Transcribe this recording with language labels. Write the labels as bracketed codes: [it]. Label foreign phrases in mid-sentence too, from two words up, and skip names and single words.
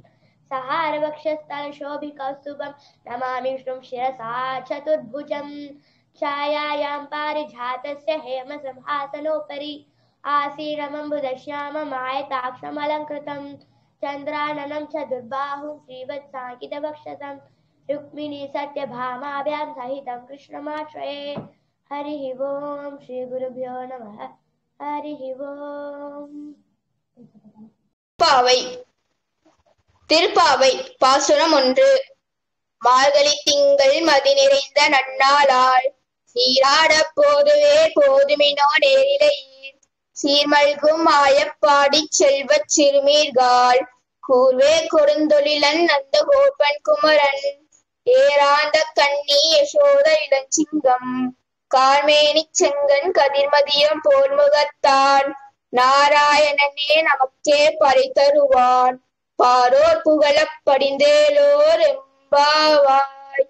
[sa] सहारवक्षस्थलशोभिकौस्तुभं नमामि विष्णुं शिरसा चतुर्भुजं छायायां पारिजातस्य हेमसंहासनोपरि आसीनमम्बुदश्याममायताक्षमलङ्कृतं चन्द्राननं चतुर्बाहुं श्रीवत्साङ्कितवक्षसं रुक्मिणी सत्यभामाभ्यां सहितं कृष्णमाश्रये हरिः ओं श्रीगुरुभ्यो नमः हरिः ओं [ta] பாவை திருப்பாவை பாசுரம் 1. மார்கழி திங்கள் மதி நிறைந்த நன்னாளால் நீராட போதுவே போதுமினோ நேரிலையீர் சீர்மல்கும் ஆயப்பாடிச் செல்வச் சிறுமீர்கால் கூர்வே கொடுந்தொழிலன் நந்த கோபன் குமரன் ஏராந்த கண்ணி யசோத இளஞ்சிங்கம் கார்மேனிச் செங்கன் கதிர்மதியம் போல் முகத்தான் நாராயணனே நமக்கே பறை தருவான் பாரோர் புகழப் படிந்தேலோர் எம்பாவாய்.